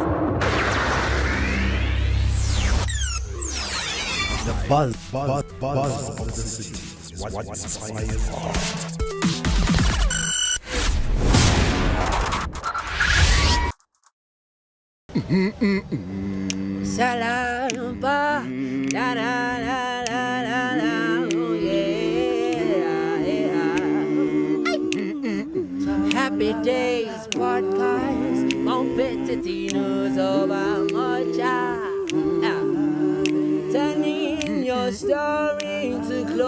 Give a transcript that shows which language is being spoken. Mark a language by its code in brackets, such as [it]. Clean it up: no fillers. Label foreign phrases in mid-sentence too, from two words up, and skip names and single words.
[en] The buzz of the city. What inspires art. Salam ba la la la la la la oh yeah. Happy Dayz podcast competitinos over mocha. Turning your story into glory.